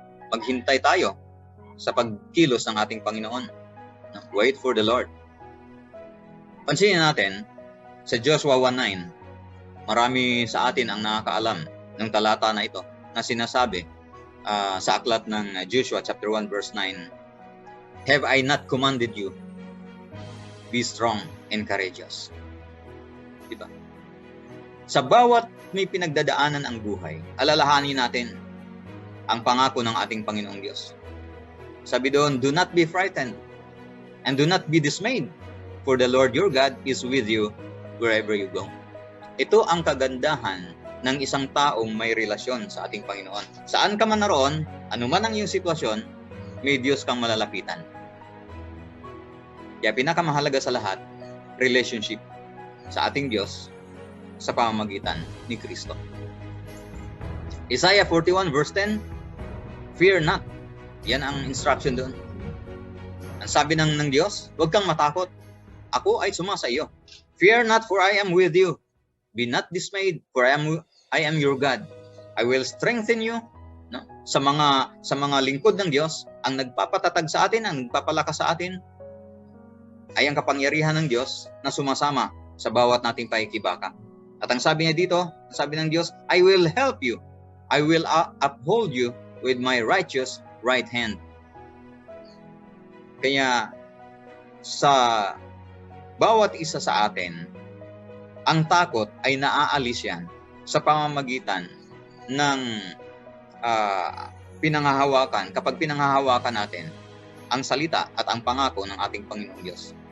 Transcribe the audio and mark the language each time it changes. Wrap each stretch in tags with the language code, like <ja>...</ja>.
<tl>Maghintay tayo sa pagkilos ng ating Panginoon.</tl> <en>Wait for the Lord.</en> <tl>Pansinin natin sa Joshua 1:9, marami sa atin ang nakakaalam ng talata na ito na sinasabi sa aklat ng Joshua chapter 1 verse 9,</tl> <en>have I not commanded you? Be strong and courageous.</en> <tl>Diba? Sa bawat may pinagdadaanan ang buhay, alalahanin natin ang pangako ng ating Panginoong Diyos. Sabi doon,</tl> <en>do not be frightened and do not be dismayed, for the Lord your God is with you wherever you go.</en> <tl>Ito ang kagandahan ng isang taong may relasyon sa ating Panginoon. Saan ka man naroon, anuman ang iyong sitwasyon, may Diyos kang malalapitan. Kaya pinakamahalaga sa lahat, relationship sa ating Diyos sa pamamagitan ni Kristo. Isaiah 41 verse 10,</tl> <en>fear not.</en> <tl>Yan ang instruction doon. Ang sabi ng Diyos, huwag kang matakot. Ako ay sumasa iyo.</tl> <en>Fear not, for I am with you. Be not dismayed, for I am your God. I will strengthen you. No?</en> <tl>Sa mga lingkod ng Diyos, ang nagpapatatag sa atin, ang nagpapalakas sa atin, ay ang kapangyarihan ng Diyos na sumasama sa bawat nating paikibaka. At ang sabi niya dito, ang sabi ng Diyos,</tl> <en>I will help you. I will uphold you with my righteous right hand.</en> <tl>Kaya sa bawat isa sa atin, ang takot ay naaalis yan sa pamamagitan ng pinanghahawakan, kapag pinanghahawakan natin ang salita at ang pangako ng ating Panginoong Diyos.</tl>